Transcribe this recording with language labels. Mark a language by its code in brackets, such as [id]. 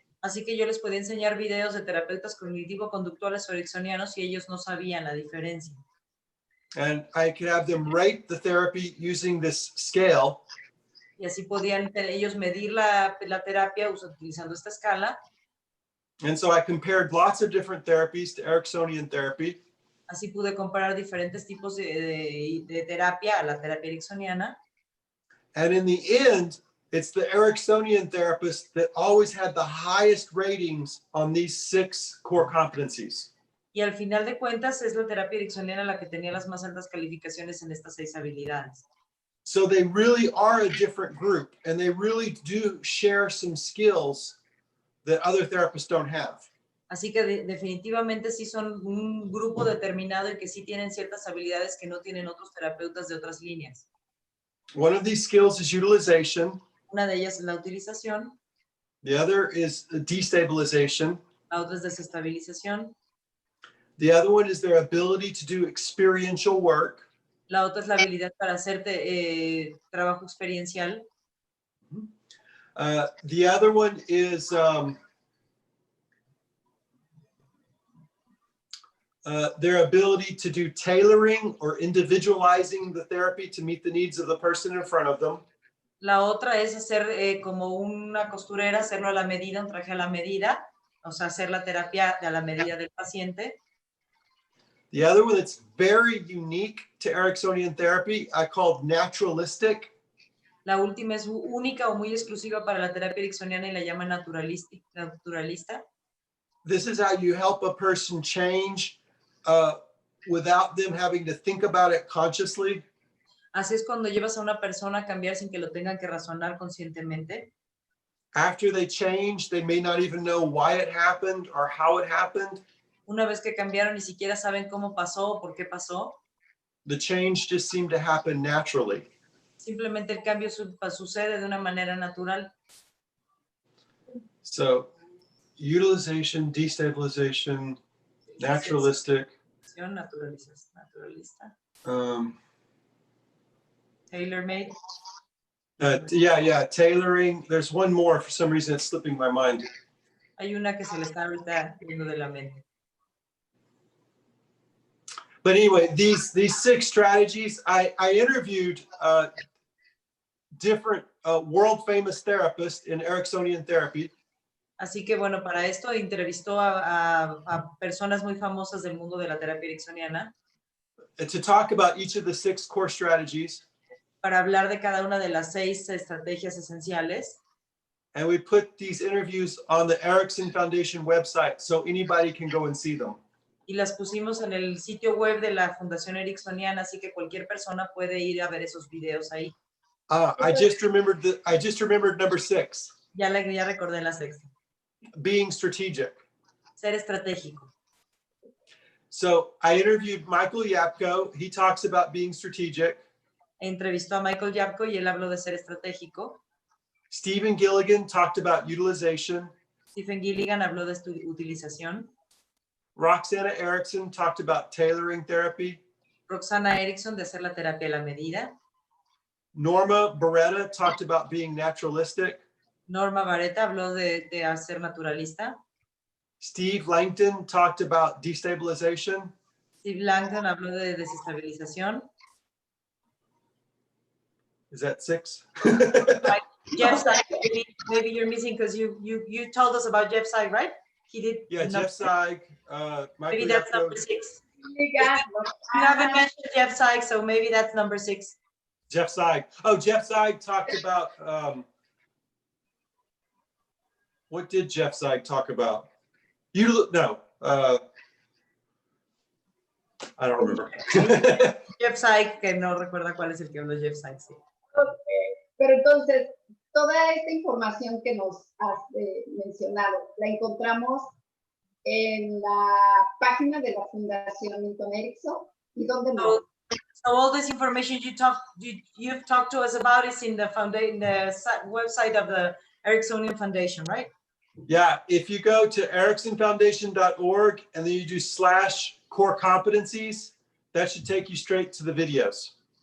[es] Así que yo les podía enseñar videos de terapeutas cognitivo-conductuales o ericksonianos y ellos no sabían la diferencia. [en] And I could have them rate the therapy using this scale. [es] Y así podían ellos medir la terapia utilizando esta escala. [en] And so I compared lots of different therapies to Ericksonian therapy. [es] Así pude comparar diferentes tipos de terapia a la terapia ericksoniana. [en] And in the end, it's the Ericksonian therapist that always had the highest ratings on these 6 core competencies. [es] Y al final de cuentas es la terapia ericksoniana la que tenía las más altas calificaciones en estas 6 habilidades. [en] So they really are a different group, and they really do share some skills that other therapists don't have. [es] Así que definitivamente sí son un grupo determinado y que sí tienen ciertas habilidades que no tienen otros terapeutas de otras líneas. [en] One of these skills is utilization. [es] Una de ellas es la utilización, [en] The other is destabilization. [es] la otra es desestabilización, [en] The other one is their ability to do experiential work. [es] la otra es la habilidad para hacer trabajo experiencial. [en] The other one is their ability to do tailoring or individualizing the therapy to meet the needs of the person in front of them. [es] La otra es hacer como una costurera, hacerlo a la medida, un traje a la medida, o sea, hacer la terapia a la medida del paciente. [en] The other one that's very unique to Ericksonian therapy, I called naturalistic. [es] La última es única o muy exclusiva para la terapia ericksoniana y la llama naturalista. [en] This is how you help a person change without them having to think about it consciously. [es] Así es cuando llevas a una persona a cambiar sin que lo tengan que razonar conscientemente. [en] After they change, they may not even know why it happened or how it happened. [es] Una vez que cambiaron, ni siquiera saben cómo pasó o por qué pasó. [en] The change just seemed to happen naturally. [es] Simplemente el cambio sucede de una manera natural. [en] So, utilization, destabilization, naturalistic. [es] Naturalista. Um, [en] Tailor-made. yeah, tailoring. There's one more, for some reason it's slipping my mind. [es] Hay una que se le está ahorita yendo de la mente. [en] But anyway, these 6 strategies, I interviewed different world famous therapists in Ericksonian therapy. [es] Así que bueno, para esto entrevistó a personas muy famosas del mundo de la terapia ericksoniana. [en] To talk about each of the 6 core strategies. [es] Para hablar de cada una de las 6 estrategias esenciales. [en] And we put these interviews on the Erickson Foundation website so anybody can go and see them. [es] Y las pusimos en el sitio web de la Fundación Ericksoniana, así que cualquier persona puede ir a ver esos videos ahí. [en] I just remembered number 6. [es] Ya recordé la 6ª. [en] Being strategic. [es] Ser estratégico. [en] So I interviewed Michael Yapko. He talks about being strategic. [es] Entrevistó a Michael Yapko y él habló de ser estratégico. [en] Stephen Gilligan talked about utilization. [es] Stephen Gilligan habló de utilización. [en] Roxana Erickson talked about tailoring therapy. [es] Roxana Erickson de hacer la terapia a la medida. [en] Norma Beretta talked about being naturalistic. [es] Norma Barretta habló de ser naturalista. [en] Steve Langton talked about destabilization. [es] Steve Langton habló de desestabilización. [en] Is that 6? Jeff Side, maybe you're missing because you told us about Jeff Side, right? He did. Yeah, Jeff Seig, Michael Maybe that's Yapko. number 6. You haven't mentioned Jeff Seig, so maybe that's number 6. Jeff Seig. Oh, Jeff Seig talked about, what did Jeff Seig talk about? I don't remember. [es] Jeff Seig, que no recuerda cuál es el que habló Jeff Seig, sí. [en] Okay. [es] Pero entonces, toda esta información que nos has mencionado, la encontramos en la página de la Fundación Milton Erickson. ¿Y dónde más? [en] So all this information you've talked to us about is in the website of the Ericksonian Foundation, right? Yeah, if you go to ericksonfoundation.org and then you do /core competencies, that should take you straight to the videos.